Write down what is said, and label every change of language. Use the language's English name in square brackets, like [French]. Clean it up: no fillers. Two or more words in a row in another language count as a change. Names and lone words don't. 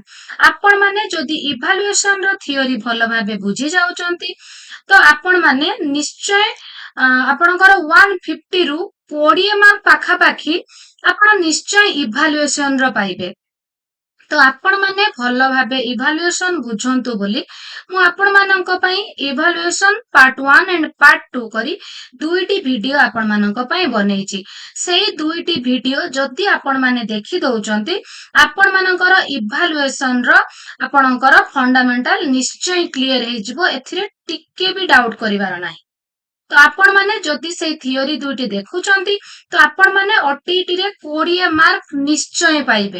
[Odia] ଆପଣ ମାନେ ଯଦି ଇଭାଲୁଏସନ ର ଥିଓରି ଭଲ ଭାବେ ବୁଝି ଯାଉଛନ୍ତି ତ ଆପଣ ମାନେ ନିଶ୍ଚୟ ଆପଣଙ୍କର 150 ରୁ 20 ମାର୍କ ପାଖା ପାଖି ଆପଣ ନିଶ୍ଚୟ ଇଭାଲୁଏସନ ର ପାଇବେ। ତ ଆପଣ ମାନେ ଭଲ ଭାବେ ଇଭାଲୁଏସନ ବୁଝନ୍ତୁ ବୋଲି ମୁଁ ଆପଣ ମାନଙ୍କ ପାଇଁ ଇଭାଲୁଏସନ [English] Part 1 and Part 2 [Odia] କରି ଦୁଇଟି ଭିଡିଓ ଆପଣ ମାନଙ୍କ ପାଇଁ ବନେଇଛି। ସେହି ଦୁଇଟି ଭିଡିଓ ଯଦି ଆପଣ ମାନେ ଦେଖି ଦଉଛନ୍ତି ଆପଣ ମାନଙ୍କର ଇଭାଲୁଏସନ ର ଆପଣଙ୍କର ଫଣ୍ଡାମେଣ୍ଟାଲ ନିଶ୍ଚୟ କ୍ଲିଅର ହେ ଯିବ ଏଥିରେ ଟିକେ ବି ଡାଉଟ କରିବାର ନାହିଁ। ତ ଆପଣ ମାନେ ଯଦି ସେ ଥିଓରି ଦୁଇଟି ଦେଖୁଛନ୍ତି ତ ଆପଣ ମାନେ ଓଟିଇଟି ରେ 20 ମାର୍କ ନିଶ୍ଚୟ ପାଇବେ।